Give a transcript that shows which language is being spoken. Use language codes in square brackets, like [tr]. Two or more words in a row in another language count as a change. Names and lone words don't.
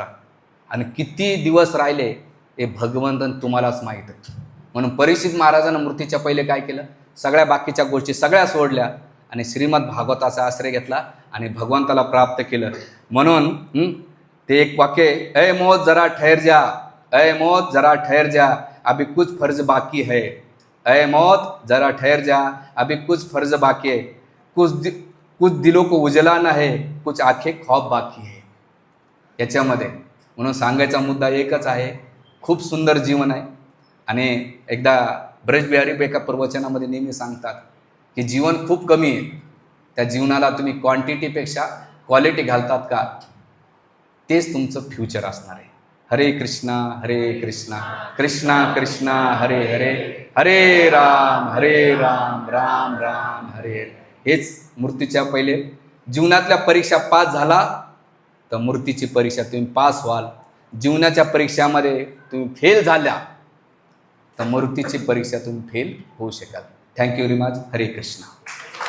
[mr] आणि किती दिवस राहिले हे भगवंतन तुम्हालाच माहीत आहे. म्हणून परीक्षित महाराजांना मृत्यूच्या पहिले काय केलं, सगळ्या बाकीच्या गोष्टी सगळ्या सोडल्या आणि श्रीमद भागवताचा आश्रय घेतला आणि भगवंताला प्राप्त केलं. म्हणून ते एक वाक्य, [hi] ऐ मौत जरा ठहर जा, ऐ मौत जरा ठहर जा, अभी कुछ फर्ज बाकी है. ऐ मौत जरा ठहर जा, अभी कुछ फर्ज बाकी है. कुछ दिलों को उजलाना है, कुछ आंखें ख्वाब बाकी है. [mr] याच्यामध्ये म्हणून सांगायचा मुद्दा एकच आहे, खूप सुंदर जीवन आहे. आणि एकदा ब्रजबिहारी एका प्रवचनामध्ये नेहमी सांगतात की जीवन खूप कमी आहे, त्या जीवनाला तुम्ही क्वांटिटीपेक्षा क्वालिटी घालतात का, तेच तुमचं फ्युचर असणार आहे. हरे कृष्णा कृष्णा कृष्णा हरे हरे, हरे राम राम राम हरे हरे. हेच मृत्यूच्या पहिले जीवनातल्या परीक्षा पास झाला तर मृत्यूची परीक्षा तुम्ही पास व्हाल. जीवनाच्या परीक्षामध्ये तुम्ही फेल झाल्या तर मृत्यूची परीक्षा तुम्ही फेल होऊ शकाल. [en] thank you very much. [mr] हरे कृष्णा.